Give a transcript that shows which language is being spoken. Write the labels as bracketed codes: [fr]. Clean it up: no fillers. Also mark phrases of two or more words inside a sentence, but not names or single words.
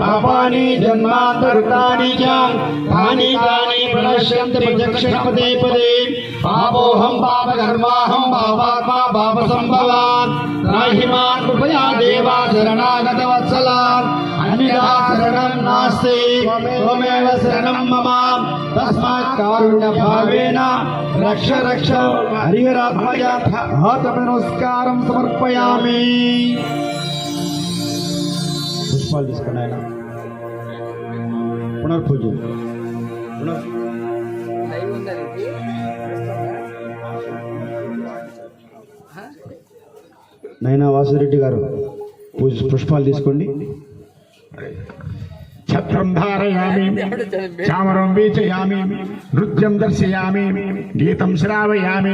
[sa] पापानि जन्मान्तरितानि च तानि तानि प्रणश्यन्ति प्रत्यक्षपदे पदे पापोऽहं पापकर्माहं पापात्मा पापसम्भवान् त्राहि मां कृपया देवा शरणागतवत्सलान् अन्यथा शरणं नास्ति त्वमेव शरणं मम तस्मात् कारुण्यभावेन रक्ष रक्ष हरिहरात्मजा हातनमस्कारं समर्पयामि। [te] पुष्पाలు తీసుకున్నాయన పునర్పూజ నైనా వాసురెడ్డి గారు పూజ పుష్పాలు తీసుకోండి. [sa] ఛత్రం ధారయామి, చామరం వీచయామి, నృత్యం దర్శయామి, గీతం శ్రావయామి.